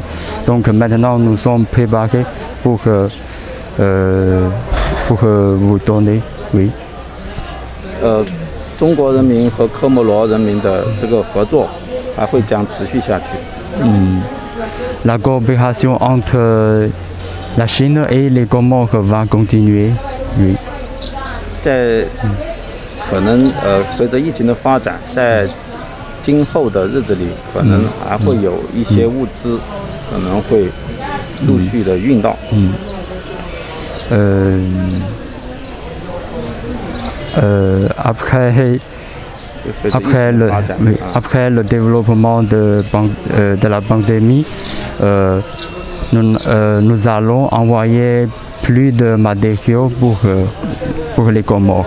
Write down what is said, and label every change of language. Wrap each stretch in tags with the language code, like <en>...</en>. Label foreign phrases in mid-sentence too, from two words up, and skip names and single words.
<fr>Donc maintenant nous sommes préparés pour vous donner. Oui.</fr> <zh>中国人民和科摩罗人民的这个合作还会将持续下去。</zh> <fr>La coopération entre la Chine et les Comores va continuer. Oui.</fr> <zh>在可能随着疫情的发展，在今后的日子里，可能还会有一些物资可能会陆续的运到。</zh> <fr>Après le développement de la pandémie, nous allons envoyer plus de matériaux pour les Comores.</fr>